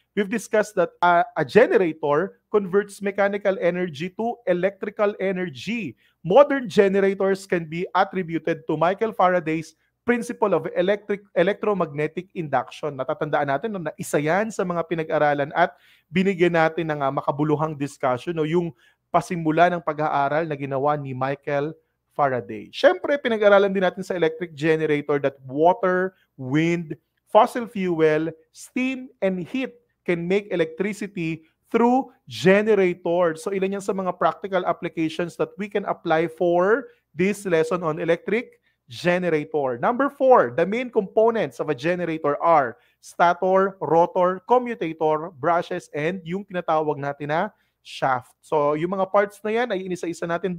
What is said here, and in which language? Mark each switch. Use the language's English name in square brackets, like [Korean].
[English] We've discussed that a generator converts mechanical energy to electrical energy. Modern generators can be attributed to Michael Faraday's principle of electromagnetic induction. [Filipino] Natatandaan natin na isa yan sa mga pinag-aralan at binigyan natin ng makabuluhang discussion, no, yung pasimula ng pag-aaral na ginawa ni Michael Faraday. Siyempre, pinag-aralan din natin sa [English] electric generator that water, wind, fossil fuel, steam, and heat can make electricity through generators. [Filipino] So ilan yan sa mga [English] practical applications that we can apply for this lesson on electric generator. Number 4, the main components of a generator are stator, rotor, commutator, brushes, and [Filipino] yung tinatawag natin na [English] shaft. [Filipino] So yung mga parts na yan ay inisa-isa natin.